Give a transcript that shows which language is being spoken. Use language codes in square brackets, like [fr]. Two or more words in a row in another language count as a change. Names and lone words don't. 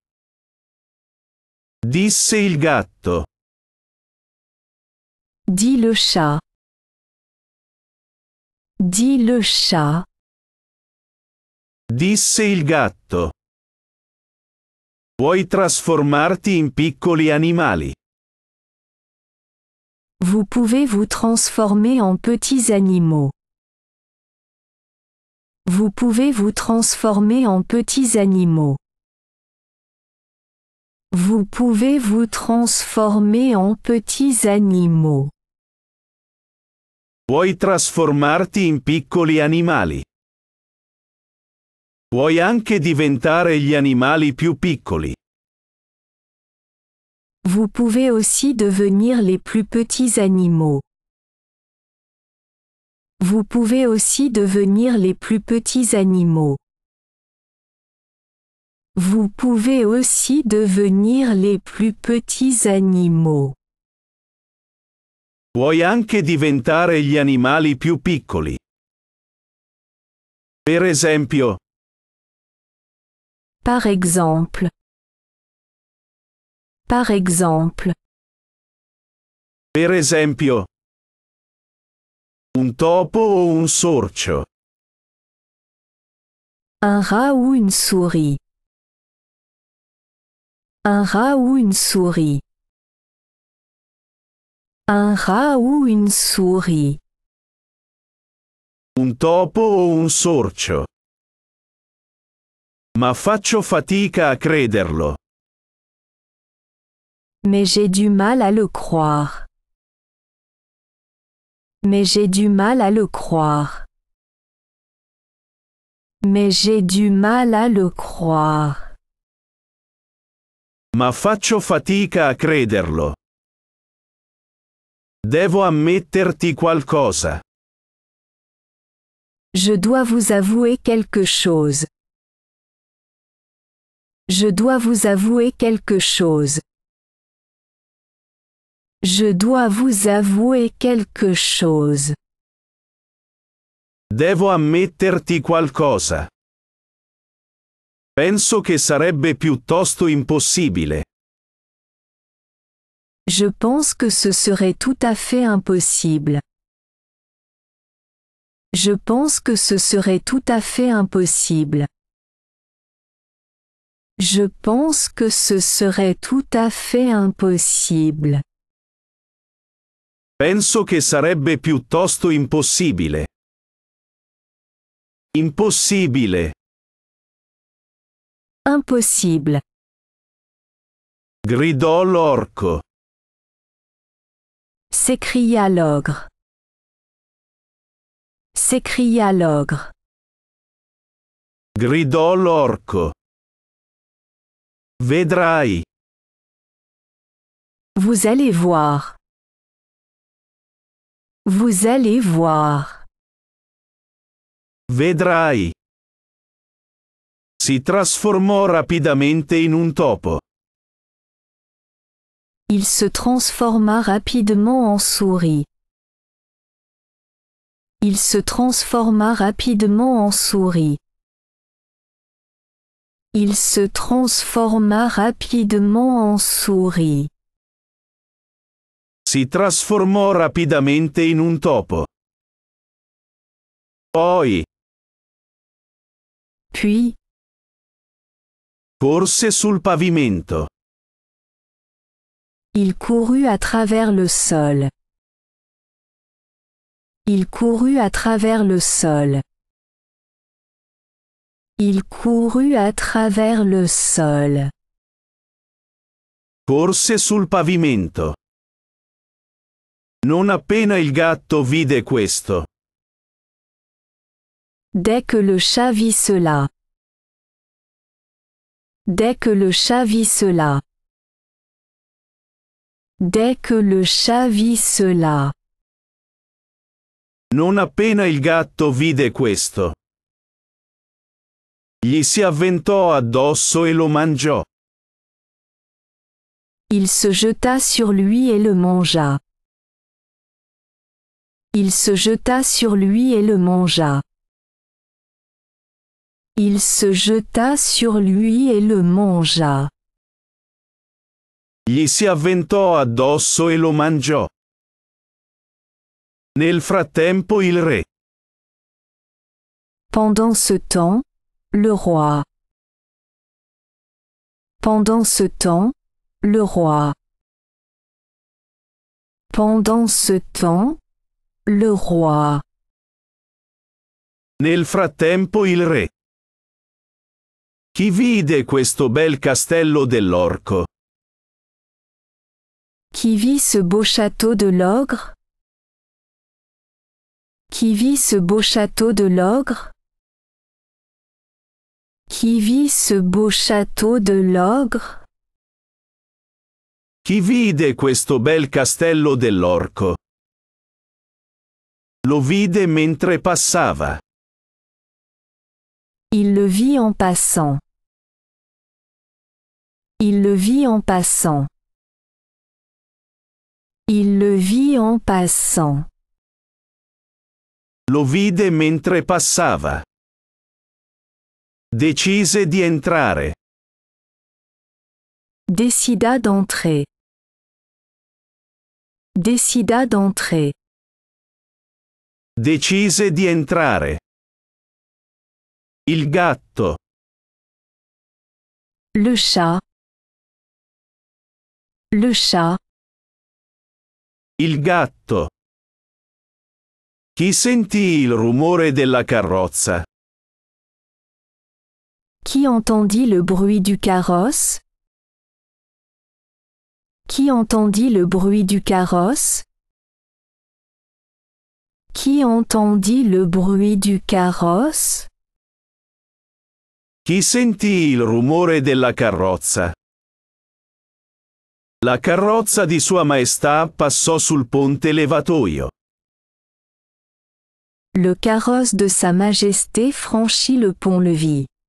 [it] Disse il gatto. [fr] Dit le chat. Dit le chat. [it] Disse il gatto. Puoi trasformarti in piccoli animali. [fr] Vous pouvez vous transformer en petits animaux. Vous pouvez vous transformer en petits animaux. Vous pouvez vous transformer en petits animaux. [it] Puoi trasformarti in piccoli animali. Puoi anche diventare gli animali più piccoli. [fr] Vous pouvez aussi devenir les plus petits animaux. Vous pouvez aussi devenir les plus petits animaux. Vous pouvez aussi devenir les plus petits animaux. [it] Puoi anche diventare gli animali più piccoli. Per esempio. [fr] Par exemple. Par exemple. [it] Per esempio. Un topo o un sorcio. [fr] Un rat ou une souris. Un rat ou une souris. Un rat ou une souris. [it] Un topo o un sorcio. Ma faccio fatica a crederlo. [fr] Mais j'ai du mal à le croire. Mais j'ai du mal à le croire. Mais j'ai du mal à le croire. [it] Ma faccio fatica a crederlo. Devo ammetterti qualcosa. [fr] Je dois vous avouer quelque chose. Je dois vous avouer quelque chose. Je dois vous avouer quelque chose. [it] Devo ammetterti qualcosa. Penso che sarebbe piuttosto impossibile. [fr] Je pense que ce serait tout à fait impossible. Je pense que ce serait tout à fait impossible. Je pense que ce serait tout à fait impossible. [it] Penso che sarebbe piuttosto impossibile. Impossibile. [fr] Impossible. [it] Gridò l'orco. [fr] S'écria l'ogre. S'écria l'ogre. [it] Gridò l'orco. Vedrai. [fr] Vous allez voir. Vous allez voir. [it] Vedrai. Si trasformò rapidamente in un topo. [fr] Il se transforma rapidement en souris. Il se transforma rapidement en souris. Il se transforma rapidement en souris. [it] Si trasformò rapidamente in un topo. Poi. [fr] Puis. [it] Corse sul pavimento. [fr] Il courut à travers le sol. Il courut à travers le sol. Il courut à travers le sol. [it] Corse sul pavimento. Non appena il gatto vide questo. [fr] Dès que le chat vit cela. Dès que le chat vit cela. Dès que le chat vit cela. [it] Non appena il gatto vide questo. Gli si avventò addosso e lo mangiò. [fr] Il se jeta sur lui et le mangea. Il se jeta sur lui et le mangea. Il se jeta sur lui et le mangea. [it] Gli si avventò addosso e lo mangiò. Nel frattempo il re. [fr] Pendant ce temps, le roi. Pendant ce temps, le roi. Pendant ce temps, le roi. [it] Nel frattempo il re. Chi vide questo bel castello dell'orco? [fr] Qui vit ce beau château de l'ogre? Qui vit ce beau château de l'ogre? Qui vit ce beau château de l'ogre? [it] Chi vide questo bel castello dell'orco? Lo vide mentre passava. [fr] Il le vit en passant. Il le vit en passant. Il le vit en passant. [it] Lo vide mentre passava. Decise di entrare. [fr] Décida d'entrer. Décida d'entrer. [it] Decise di entrare. Il gatto. [fr] Le chat. Le chat. [it] Il gatto. Chi sentì il rumore della carrozza? [fr] Qui entendit le bruit du carrosse? Qui entendit le bruit du carrosse? Qui entendit le bruit du carrosse? [it] Chi sentì il rumore della carrozza? La carrozza di Sua Maestà passò sul ponte levatoio. [fr] Le carrosse de Sa Majesté franchit le pont-levis.